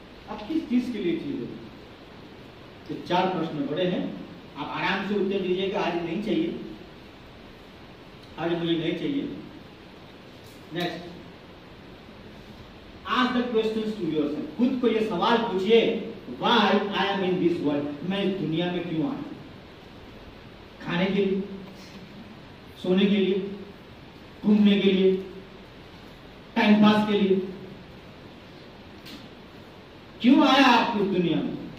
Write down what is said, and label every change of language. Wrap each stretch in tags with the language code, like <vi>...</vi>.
<hi>आप किस चीज के लिए जी रहे? तो 4 प्रश्न बड़े हैं, आप आराम से उत्तर दीजिएगा। आज नहीं चाहिए, आज मुझे नहीं चाहिए।</hi> <en>Next, ask the questions to yourself. खुद को ये सवाल पूछिए, why I am in this world?</en> <hi>मैं इस दुनिया में क्यों आया? खाने के लिए, सोने के लिए, घूमने के लिए, टाइम पास के लिए? क्यों आया आप इस दुनिया में?</hi>